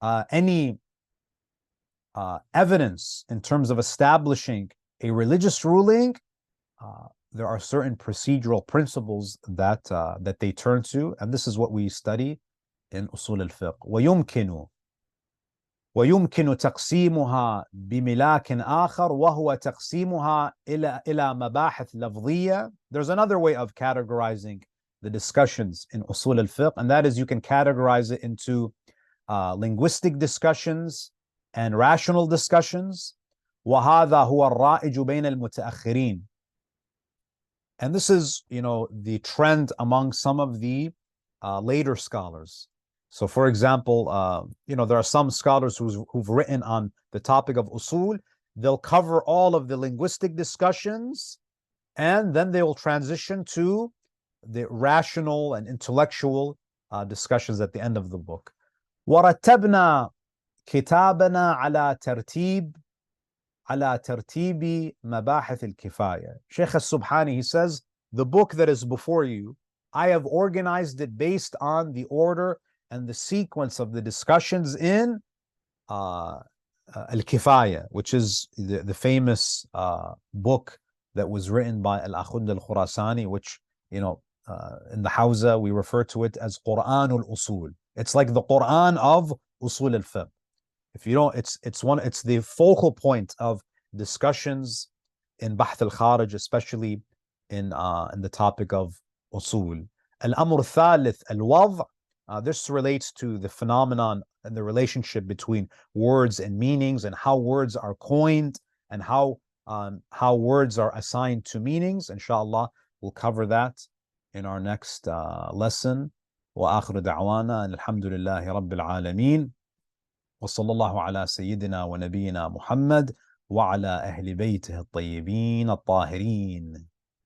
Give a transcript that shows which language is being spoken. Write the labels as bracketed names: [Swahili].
[English] any evidence in terms of establishing a religious ruling, there are certain procedural principles that they turn to, and this is what we study in Usul Al-Fiqh. [Arabic] ويمكن تقسيمها بملاك آخر وهو تقسيمها إلى مباحث لفظية. [English] There's another way of categorizing the discussions in Usul Al-Fiqh, and that is you can categorize it into linguistic discussions and rational discussions. [Arabic] وهذا هو الرائج بين المتأخرين. [English] And this is, the trend among some of the later scholars. So, for example, there are some scholars who've written on the topic of usul. They'll cover all of the linguistic discussions, and then they will transition to the rational and intellectual discussions at the end of the book. [Arabic] وَرَتَّبْنَا كِتَابَنَا على ترتيب مباحث الكفاية. [English] Sheikh Al-Subhani, he says, the book that is before you, I have organized it based on the order and the sequence of the discussions in Al-Kifaya, which is the famous book that was written by Al-Akhund Al-Khurasani, which, in the Hawza, we refer to it as Quran Al-Usul. It's like the Quran of Usul Al-Fiqh. If you don't, it's the focal point of discussions in Bahth Al-Kharij, especially in the topic of Usul. Al-Amr Thalith Al-Wadh. This relates to the phenomenon and the relationship between words and meanings, and how words are coined, and how words are assigned to meanings. Inshallah, we'll cover that in our next lesson. [Arabic] وآخر دعوانا أن الحمد لله رب العالمين وصلى الله على سيدنا ونبينا محمد وعلى أهل بيته الطيبين الطاهرين.